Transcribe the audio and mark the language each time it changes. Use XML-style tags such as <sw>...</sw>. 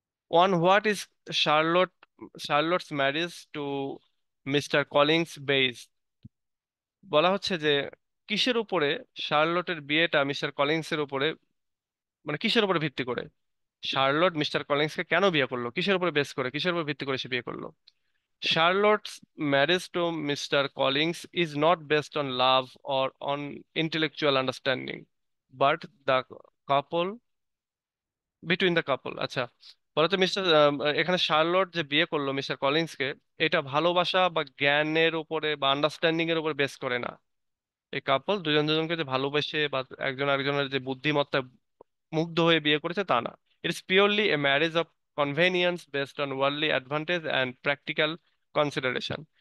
<en>One, what is Charlotte Charlotte's marriage to mister Collins based.</en> <bn>বলা হচ্ছে যে কিসের উপরে শার্লটের বিয়েটা মিস্টার কলিংসের উপরে, মানে কিসের উপরে ভিত্তি করে শার্লট মিস্টার কলিন্সকে কেন বিয়ে করলো, কিসের উপরে বেস করে, কিসের উপর ভিত্তি করে সে বিয়ে করলো?</bn> <en>Charlotte's marriage to Mr. Collins is not based on love or on intellectual understanding, but the couple between the couple.</en> <bn>আচ্ছা, বলতো মিস্টার, এখানে শার্লট যে বিয়ে করলো মিস্টার কলিন্সকে, এটা ভালোবাসা বা জ্ঞানের উপরে বা আন্ডারস্ট্যান্ডিং এর উপর বেস করে না। এই কাপল দুজন দুজনকে যে ভালোবেসে বা একজন আরেকজনের যে বুদ্ধিমত্তায় মুগ্ধ হয়ে বিয়ে করেছে তা না।</bn> <en>It's purely a marriage of convenience based on worldly advantage and practical consideration.</en>